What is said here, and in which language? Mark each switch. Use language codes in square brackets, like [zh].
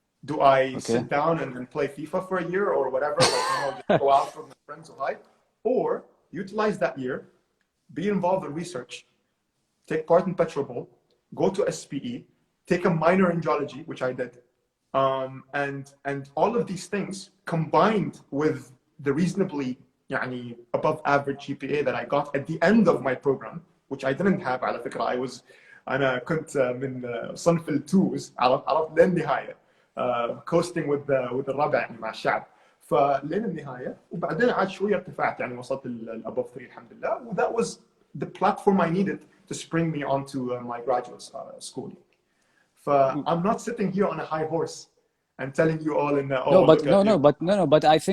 [en] Do I sit down and play FIFA for a year or whatever, like, you know, just go out with my friends or hype, or utilize that year, be involved in research, take part in Petrol, go to SPE, take a minor in geology, which I did, and all of these things combined with the reasonably [ar] يعني [en] above average GPA that I got at the end of my program, which I didn't have [ar] على فكرة. أنا كنت من صنف التوز عرفت للنهاية. [en] coasting with [ar] الربع يعني مع الشعب فلين النهايه وبعدين عاد شويه ارتفعت يعني وصلت [en] above 3 [ar] الحمد لله, [en] and that was the platform I needed to spring me onto my graduate school. I'm not sitting here on a high horse and telling you all in but